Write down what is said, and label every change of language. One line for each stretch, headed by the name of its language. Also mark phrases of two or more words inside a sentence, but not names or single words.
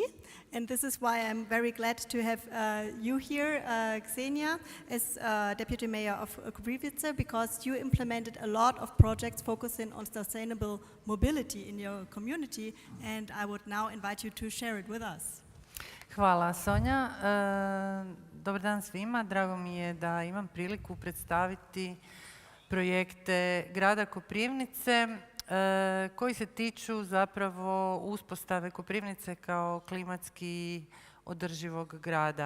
English: And this is why I'm very glad to have you here, Ksenia, as Deputy Mayor of Koprivice, because you implemented a lot of projects focusing on sustainable mobility in your community. And I would now invite you to share it with us.
Croatian: Hvala, Sonja. Dobar dan svima. Drago mi je da imam priliku predstaviti projekte grada Koprivnice koji se tiču zapravo uspostave Koprivnice kao klimatski održivog grada.